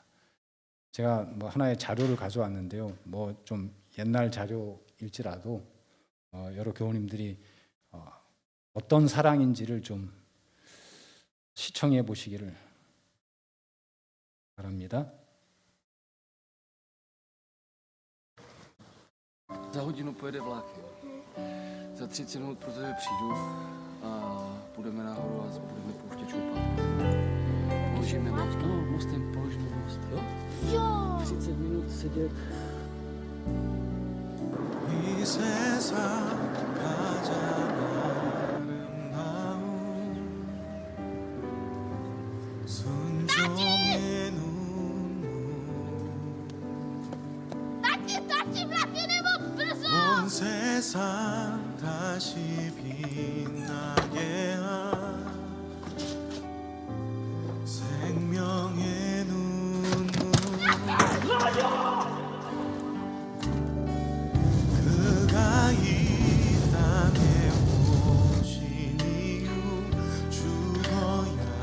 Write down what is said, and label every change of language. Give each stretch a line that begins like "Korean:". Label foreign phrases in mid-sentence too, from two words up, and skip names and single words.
Korean: 제가 뭐 하나의 자료를 가져왔는데요. 뭐 좀 옛날 자료일지라도 여러 교우님들이 어떤 사랑인지를 좀 시청해 보시기를 바랍니다.
Czech: Za hodinu pojede vlak. Za 30 minut pro tebe přijdu a půjdeme nahoru a budeme pouštět šoupat. Položíme most. No, mostem položíme most, jo? Jo! 30 minut sedět.
Korean: 이 세상 가장 아름다운 순종의 눈물 온 세상 다시 빛나게 한 생명의 눈물 그가 이 땅에 오신 이유 죽어야